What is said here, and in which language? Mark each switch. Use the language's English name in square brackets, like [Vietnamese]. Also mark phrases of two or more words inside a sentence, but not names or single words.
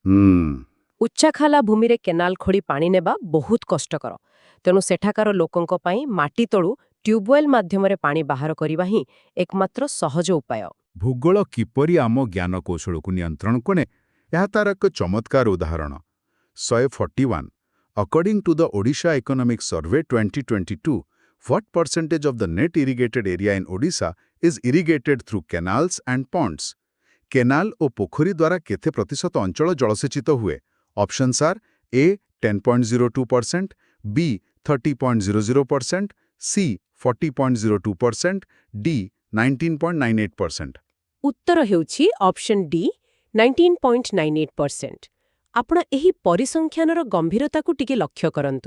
[Odia] ଉଚ୍ଚାଖାଲା ଭୂମିରେ କେନାଲ ଖୋଳି ପାଣି ନେବା ବହୁତ କଷ୍ଟକର। ତେଣୁ ସେଠାକାର ଲୋକଙ୍କ ପାଇଁ ମାଟି ତଳୁ ଟ୍ୟୁବୱେଲ୍ ମାଧ୍ୟମରେ ପାଣି ବାହାର କରିବା ହିଁ ଏକମାତ୍ର ସହଜ ଉପାୟ। ଭୂଗୋଳ କିପରି ଆମ ଜ୍ଞାନକୌଶଳକୁ ନିୟନ୍ତ୍ରଣ କରେ, ଏହା ତାର ଏକ ଚମତ୍କାର ଉଦାହରଣ। [English] 141 According to the Odisha Economic Survey 2022, what percentage of the net irrigated area in Odisha is irrigated through canals and ponds? [Odia] Canal ଓ ପୋଖରୀ ଦ୍ୱାରା କେତେ ପ୍ରତିଶତ ଅଞ୍ଚଳ ଜଳସେଚିତ ହୁଏ? [English] Options are A 10.02%, B 30.00%, C 40.02%, D 19.98%. [Odia] ଉତ୍ତର ହେଉଛି ଅପସନ୍ ଡି 19.98%। ଆପଣ ଏହି ପରିସଂଖ୍ୟାନର ଗମ୍ଭୀରତାକୁ ଟିକେ ଲକ୍ଷ୍ୟ କରନ୍ତୁ।